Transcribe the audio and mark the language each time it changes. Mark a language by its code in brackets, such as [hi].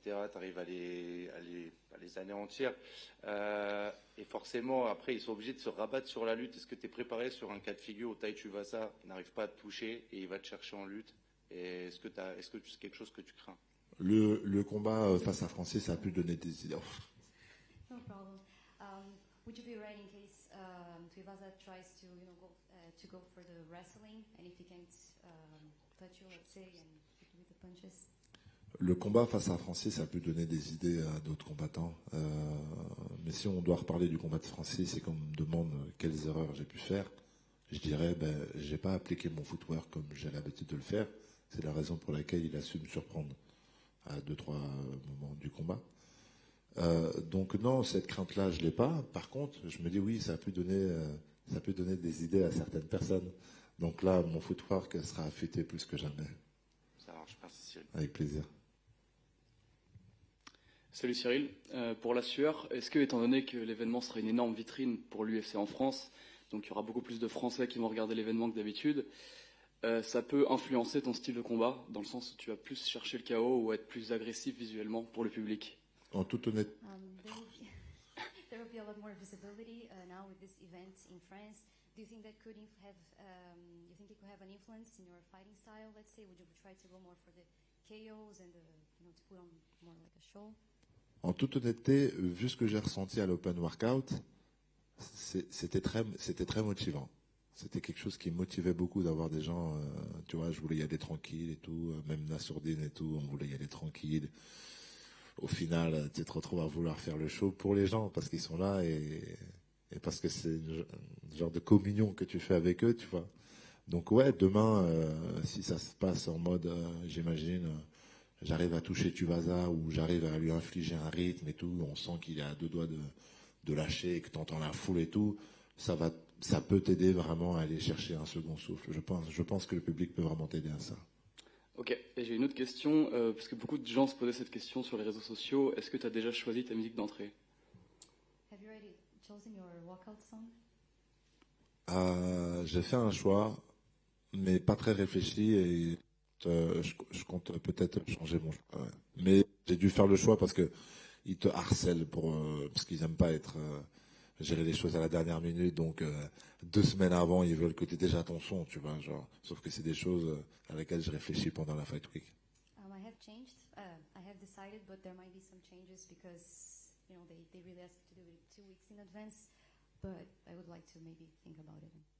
[fr] Tu arrives à les anéantir. Et forcément, après, ils sont obligés de se rabattre sur la lutte. Est-ce que tu es préparé sur un cas de figure où Tai Tuivasa n'arrive pas à te toucher et il va te chercher en lutte? Et est-ce que c'est quelque chose que tu crains? Le combat face à Francis, ça a pu donner des idées. [en] No problem. Would you be ready in case Tuivasa tries to, go for the wrestling, and if he can't touch you, let's say, and hit you with the punches? [fr] Le combat face à Francis, ça a pu donner des idées à d'autres combattants. Mais si on doit reparler du combat de Francis et qu'on me demande quelles erreurs j'ai pu faire, je dirais, j'ai pas appliqué mon footwork comme j'ai l'habitude de le faire. C'est la raison pour laquelle il a su me surprendre à 2-3 moments du combat. Donc non, cette crainte-là, je l'ai pas. Par contre, je me dis oui, ça a pu donner des idées à certaines personnes. Donc là, mon footwork sera affûté plus que jamais. Ça marche, merci Cyril. Avec plaisir. Salut Cyril. Pour la sueur, est-ce que, étant donné que l'événement sera une énorme vitrine pour l'UFC en France, donc il y aura beaucoup plus de Français qui vont regarder l'événement que d'habitude, ça peut influencer ton style de combat, dans le sens où tu vas plus chercher le KO ou être plus agressif visuellement pour le public? En toute honnêteté, [en] There will be a lot more visibility now with this event in France. Do you think that could have, you think it could have an influence in your fighting style? Let's say, would you try to go more for the KOs and to put on more like a show? [fr] En toute honnêteté, vu ce que j'ai ressenti à l'Open Workout, c'était très motivant. C'était quelque chose qui me motivait beaucoup d'avoir des gens, tu vois, je voulais y aller tranquille et tout, même Nassourdine et tout, on voulait y aller tranquille. Au final, tu te retrouves à vouloir faire le show pour les gens parce qu'ils sont là et parce que c'est le genre de communion que tu fais avec eux, tu vois. Donc ouais, demain, si ça se passe en mode, j'imagine, j'arrive à toucher Tuivasa ou j'arrive à lui infliger un rythme et tout, on sent qu'il est à deux doigts de lâcher et que tu entends la foule et tout, ça peut t'aider vraiment à aller chercher un second souffle. Je pense que le public peut vraiment t'aider à ça. Ok, et j'ai une autre question, parce que beaucoup de gens se posaient cette question sur les réseaux sociaux. Est-ce que tu as déjà choisi ta musique d'entrée? [en] Have you already chosen your walkout song? [fr] J'ai fait un choix, mais pas très réfléchi et je compte peut-être changer mon choix. Ouais. Mais j'ai dû faire le choix parce que ils te harcèlent parce qu'ils n'aiment pas être gérer les choses à la dernière minute. Donc 2 semaines avant, ils veulent que tu aies déjà ton son, tu vois. Genre, sauf que c'est des choses à laquelle je réfléchis pendant la Fight Week. [en] I have changed. I have decided, but there might be some changes because they really ask you to do it 2 weeks in advance. But I would like to maybe think about it.